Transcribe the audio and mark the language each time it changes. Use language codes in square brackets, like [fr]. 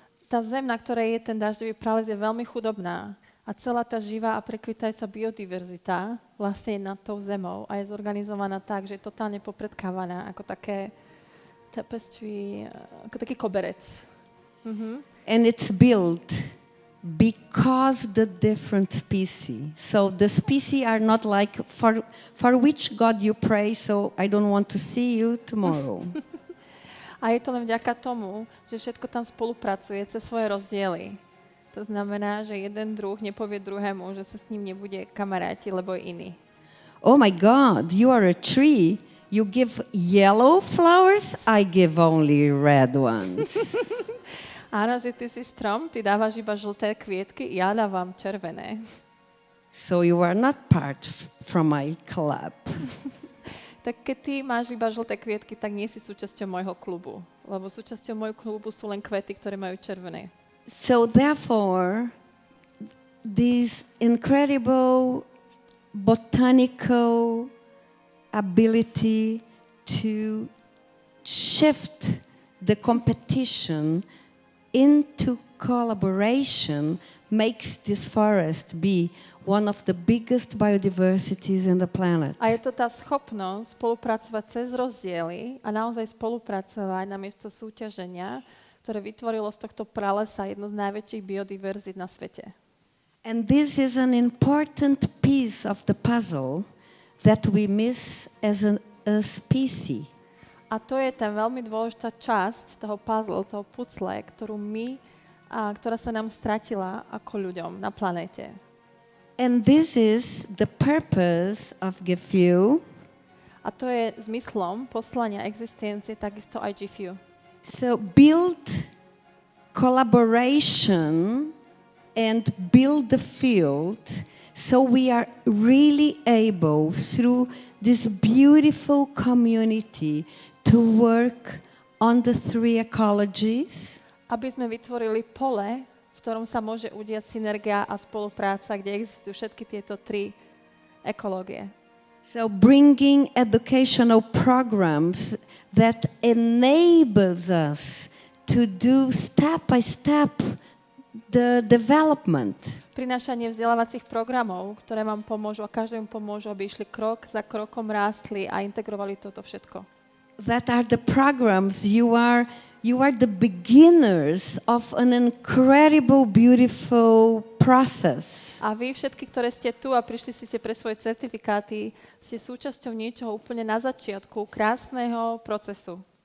[sk] Tá zem, na ktorej je ten dažďový prales, je veľmi chudobná. A celá tá živá a prekvitajúca biodiverzita vlastne je nad tou zemou a je zorganizovaná tak, že je totálne popredkávaná ako také tapestry, ako taký koberec. [en] And it's built because the different species. So the species are not like, for which God you pray, so I don't want to see you tomorrow. [sk] A je to len vďaka tomu, že všetko tam spolupracuje cez svoje rozdiely. To znamená, že jeden druh nepovie druhému, že sa s ním nebude kamaráti, lebo je iný. [en] Oh my God, you are a tree. You give yellow flowers, I give only red ones. [sk] Áno, že ty si strom, ty dávaš iba žlté kvietky, ja dávam červené. [en] So you are not part from my club. [sk] Tak keď ty máš iba žlté kvietky, tak nie si súčasťou môjho klubu. Lebo súčasťou môjho klubu sú len kvety, ktoré majú červené. [en] So therefore, this incredible botanical ability to shift the competition into collaboration makes this forest be one of the biggest biodiversities in the planet. [sk] A je to tá schopnosť spolupracovať cez rozdiely a naozaj spolupracovať namiesto súťaženia, ktoré vytvorilo z tohto pralesa jednu z najväčších biodiverzít na svete. [en] And this is an important piece of the puzzle that we miss as a species. [sk] A to je tá veľmi dôležitá časť toho puzzle, toho pucle, ktorá sa nám stratila ako ľuďom na planéte. [en] And this is the purpose of GIFEW. [sk] A to je zmyslom poslania existencie takisto aj GIFEW. [en] So build collaboration and build the field so we are really able through this beautiful community to work on the 3 ecologies. [sk] Aby sme vytvorili pole, v ktorom sa môže udiať synergia a spolupráca, kde existujú všetky tieto 3 ekológie. [en] So bringing educational programs that enables us to do step by step the development. [sk] Prinášanie vzdelávacích programov, ktoré vám pomôžu a každému pomôžu, aby išli krok za krokom, rástli a integrovali toto všetko. [en] That are the programs you are the beginners of an incredible, beautiful process. [sk] A vy všetky, ktoré ste tu a prišli ste pre svoje certifikáty, ste súčasťou niečoho úplne na začiatku krásneho procesu.